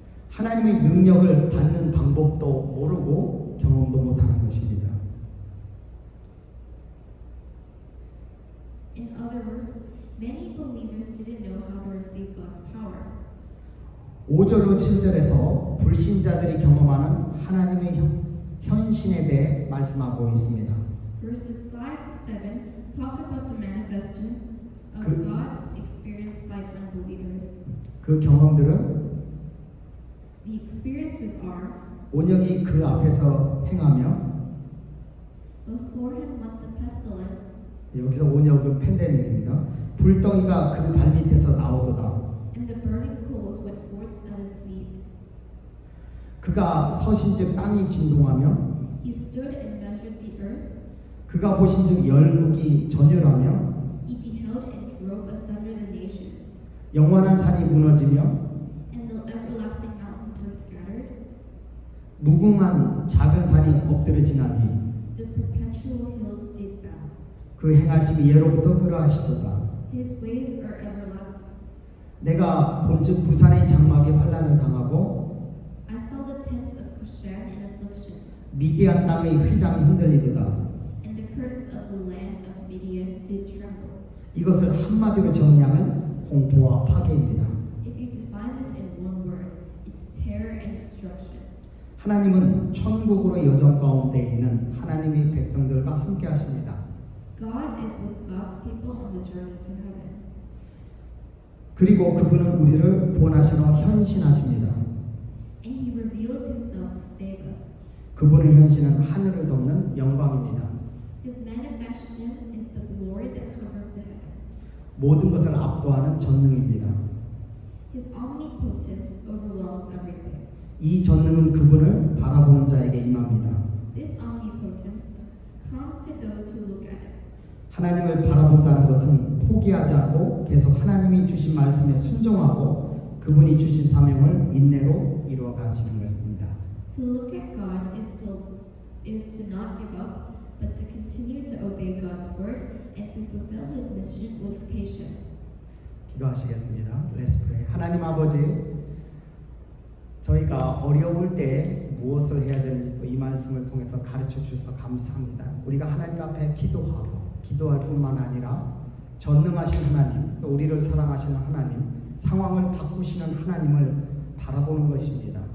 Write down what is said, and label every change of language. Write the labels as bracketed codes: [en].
[ko] 하나님의 능력을 받는 방법도 모르고 경험도 못하는 것입니다. [en] In other words, many believers didn't know how to receive God's power. [ko] 5절로 7절에서 불신자들이 경험하는 하나님의 현신에 대해 말씀하고 있습니다. [en] Verses 5 to 7 talk about the manifestation of 그- God experienced by unbelievers. [ko] 그 경험들은 [en] The experiences are, [ko] 온역이 그 앞에서 행하며 [en] before him went the pestilence, [ko] 여기서 온역은 팬데믹입니다. 불덩이가 그 발밑에서 나오도다. [en] and the burning coals went forth at his feet. [ko] 그가 서신즉 땅이 진동하며 [en] He stood and measured the earth. [ko] 그가 보신즉 열국이 전율하며 [en] He beheld and drove asunder the nations, [ko] 영원한 산이 무너지며 [en] and the everlasting mountains were scattered. [ko] 무궁한 작은 산이 엎드러지나니 [en] The perpetual hills did bow. [ko] 그 행하심이 예로부터 그러하시도다. [en] His ways are everlasting. [ko] 내가 본즉 부산의 장막이 환란을 당하고 [en] I saw the tents of Cushan in affliction, [ko] 미디안 땅의 휘장이 흔들리도다. [en] and the curtains of the land of Midian did tremble. [ko] 이것을 한마디로 정의하면 공포와 파괴입니다. [en] If you define this in one word, it's terror and destruction. [ko] 하나님은 천국으로 여정 가운데 있는 하나님의 백성들과 함께 하십니다. [en] God is with God's people on the journey to heaven. [ko] 그리고 그분은 우리를 구원하시러 현신하십니다. [en] And He reveals Himself to save us. [ko] 그분의 현신은 하늘을 덮는 영광입니다. [en] His manifestation is the glory that covers the heavens. [ko] 모든 것을 압도하는 전능입니다. [en] His omnipotence overwhelms everything. [ko] 이 전능은 그분을 바라보는 자에게 임합니다. [en] This omnipotence comes to those who look at it. [ko] 하나님을 바라본다는 것은 포기하지 않고 계속 하나님이 주신 말씀에 순종하고 그분이 주신 사명을 인내로 이루어 가시는 것입니다. [en] To look at God is to not give up, but to continue to obey God's word and to fulfill His mission with patience. [ko] 기도하시겠습니다. [en] Let's pray. [ko] 하나님 아버지, 저희가 어려울 때 무엇을 해야 되는지 또 이 말씀을 통해서 가르쳐 주셔서 감사합니다. 우리가 하나님 앞에 기도할 뿐만 아니라 전능하신 하나님, 또 우리를 사랑하시는 하나님, 상황을 바꾸시는 하나님을 바라보는 것입니다.